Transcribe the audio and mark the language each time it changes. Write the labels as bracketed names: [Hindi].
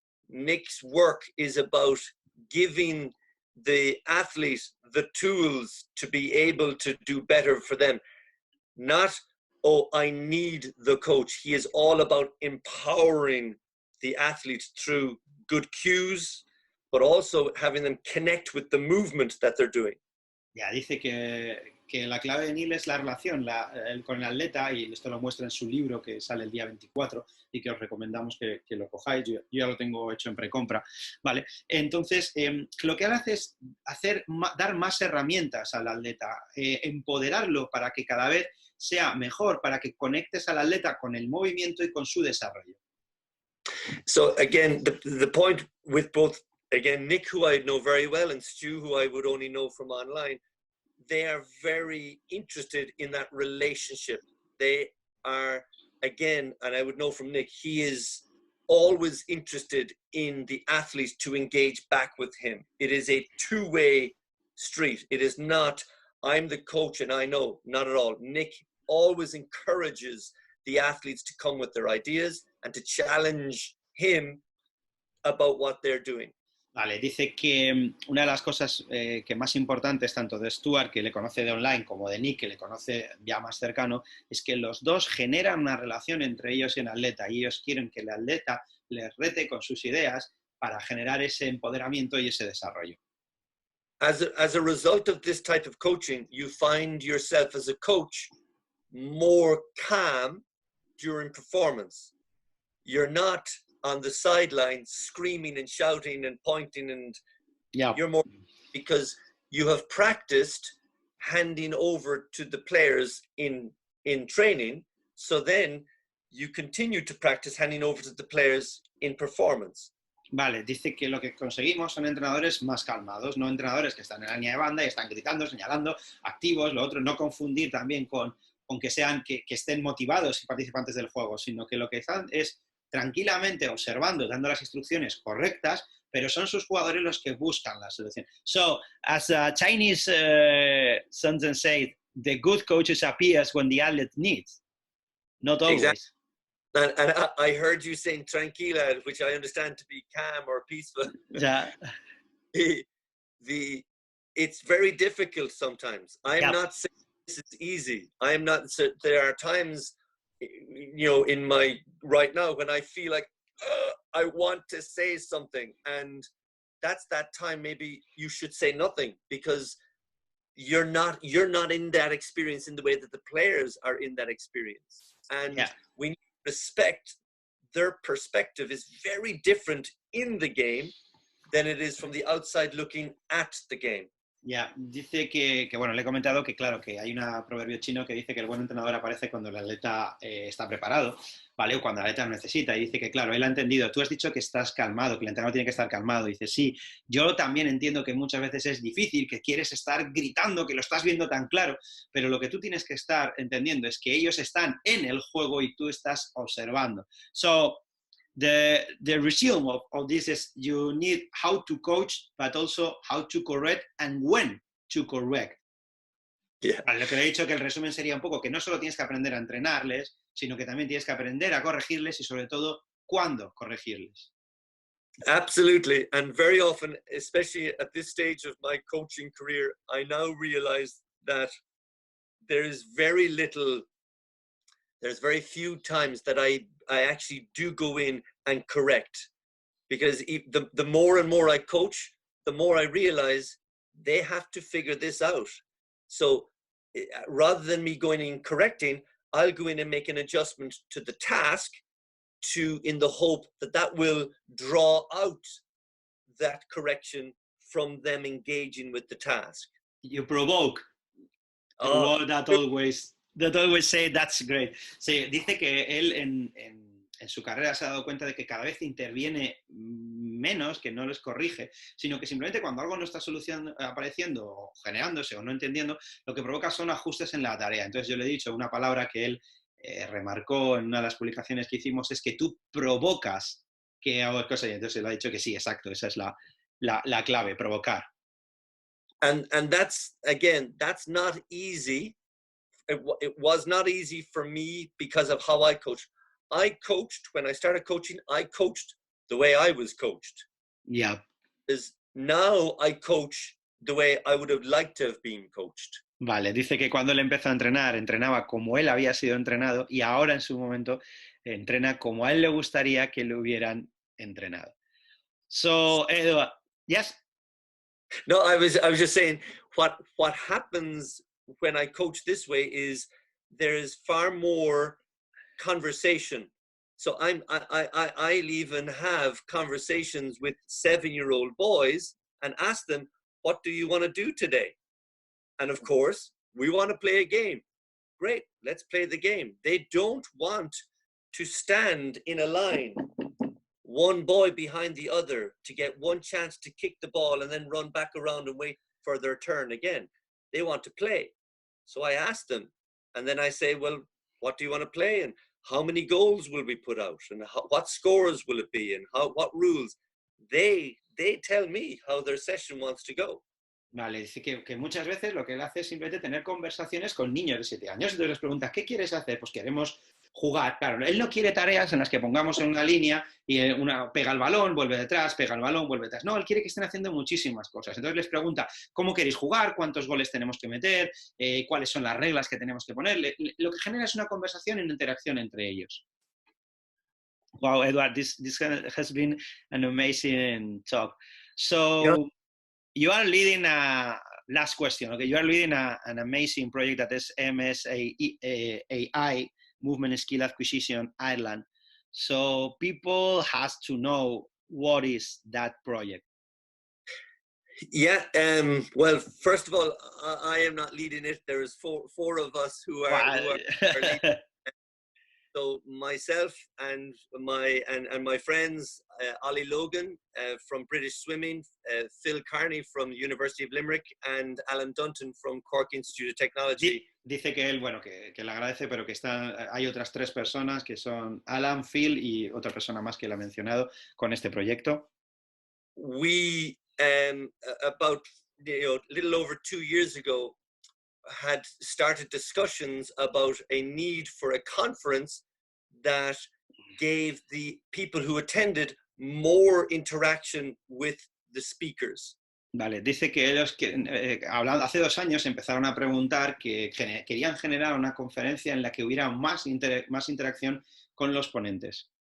[English] Nick's work is about giving the athlete the tools to be able to do better for them. Not, oh, I need the coach. He is all about empowering the athletes through good cues, but also having them connect with the movement that they're doing. [Spanish] Ya, dice que la clave de Neil es la relación con el atleta, y esto lo muestra en su libro que sale el día 24 y que os recomendamos que lo cojáis. Yo ya lo tengo hecho en precompra, ¿vale? Entonces, lo que él hace es dar más herramientas al atleta, empoderarlo para que cada vez sea mejor para que conectes al atleta con el movimiento y con su desarrollo. [English] So again, the point with both, again, Nick, who I know very well, and Stu, who I would only know from online, they are very interested in that relationship. They are, again, and I would know from Nick, he is always interested in the athletes to engage back with him. It is a two-way street. It is not, I'm the coach and I know, not at all. Nick always encourages the athletes to come with their ideas and to challenge him about what they're doing. [Spanish] Vale, dice que una de las cosas que más importantes, tanto de Stuart, que le conoce de online, como de Nick, que le conoce ya más cercano, es que los dos generan una relación entre ellos y el atleta, y ellos quieren que el atleta les rete con sus ideas para generar ese empoderamiento y ese desarrollo. [English] As a result of this type of coaching, you find yourself as a coach more calm during performance. You're not on the sideline screaming and shouting and pointing, and you're more, because you have practiced handing over to the players in training, so then you continue to practice handing over to the players in performance. [Spanish] Vale, dice que lo que conseguimos son entrenadores más calmados, no entrenadores que están en la línea de banda y están gritando, señalando, activos, lo otro, no confundir también con que sean, que estén motivados y participantes del juego, sino que lo que están es tranquilamente observando, dando las instrucciones correctas, pero son sus jugadores los que buscan la solución. [English] So, as a Chinese sentence said, the good coaches appears when the athlete needs, not always. Exactly. And I heard you saying tranquila, which I understand to be calm or peaceful. Yeah. It's very difficult sometimes. I'm not saying this is easy. I am not. So there are times, in my right now when I feel like I want to say something, and that's that time maybe you should say nothing, because you're not in that experience in the way that the players are in that experience, and we need to respect their perspective is very different in the game than it is from the outside looking at the game. [Spanish] Ya, dice que, bueno, le he comentado que, claro, que hay un proverbio chino que dice que el buen entrenador aparece cuando el atleta está preparado, ¿vale? O cuando el atleta lo necesita. Y dice que, claro, él ha entendido. Tú has dicho que estás calmado, que el entrenador tiene que estar calmado. Dice, sí, yo también entiendo que muchas veces es difícil, que quieres estar gritando, que lo estás viendo tan claro, pero lo que tú tienes que estar entendiendo es que ellos están en el juego y tú estás observando. [English] So, the resume of this is you need how to coach, but also how to correct and when to correct. Yeah. [Spanish] Lo que le he dicho que el resumen sería un poco que no solo tienes que aprender a entrenarles, sino que también tienes que aprender a corregirles y sobre todo cuándo corregirles. [English] Absolutely. And very often, especially at this stage of my coaching career, I now realize that there's very few times that I actually do go in and correct, because the more and more I coach, the more I realize they have to figure this out. So rather than me going in correcting, I'll go in and make an adjustment to the task in the hope that will draw out that correction from them engaging with the task. You provoke. That always say that's great. [Spanish] Sí, dice que él en su carrera se ha dado cuenta de que cada vez interviene menos, que no les corrige, sino que simplemente cuando algo no está apareciendo o generándose o no entendiendo, lo que provoca son ajustes en la tarea. Entonces yo le he dicho una palabra que él remarcó en una de las publicaciones que hicimos, es que tú provocas que hago cosas, y entonces él ha dicho que sí, exacto, esa es la clave, provocar. [English] And that's, again, that's not easy. It was not easy for me because of how I coach. When I started coaching, I coached the way I was coached. Yeah. Is now I coach the way I would have liked to have been coached. [Spanish] Vale, dice que cuando él empezó a entrenar, entrenaba como él había sido entrenado, y ahora en su momento entrena como a él le gustaría que lo hubieran entrenado. [English] So, Edward, yes? No, I was just saying what happens when I coach this way is there is far more conversation. So I'll even have conversations with 7-year-old boys and ask them, what do you want to do today? And of course, we want to play a game. great, let's play the game. They don't want to stand in a line, one boy behind the other, to get one chance to kick the ball and then run back around and wait for their turn again. They want to play. So I ask them, and then I say, well, what do you want to play? And how many goals will we put out? And what scores will it be? And what rules? They tell me how their session wants to go. [Spanish] Vale, dice que muchas veces lo que él hace es simplemente tener conversaciones con niños de 7 años. Entonces les preguntas, ¿qué quieres hacer? Pues queremos jugar. Claro, él no quiere tareas en las que pongamos en una línea y una pega el balón, vuelve detrás, pega el balón, vuelve detrás. No, él quiere que estén haciendo muchísimas cosas. Entonces les pregunta, ¿cómo queréis jugar? ¿Cuántos goles tenemos que meter? ¿Cuáles son las reglas que tenemos que poner? Lo que genera es una conversación y una interacción entre ellos. [English] Wow, Edward, this has been an amazing talk. So, yeah. You are leading last question, okay? You are leading an amazing project that is MSAI, Movement Skill Acquisition Ireland. So people has to know what is that project. Yeah, well, first of all, I am not leading it. There is four of us who are leading. So myself and my friends, Ollie Logan from British Swimming, Phil Carney from the University of Limerick, and Alan Dunton from Cork Institute of Technology. [Spanish] Dice que él, bueno, que le agradece, pero que hay otras 3 personas que son Alan, Phil y otra persona más que él ha mencionado con este proyecto. [English] We, about a little over 2 years ago, had started discussions about a need for a conference that gave the people who attended more interaction with the speakers. [Spanish] Vale, dice que ellos, hace 2 años, empezaron a preguntar que querían generar una conferencia en la que hubiera más interacción con los ponentes.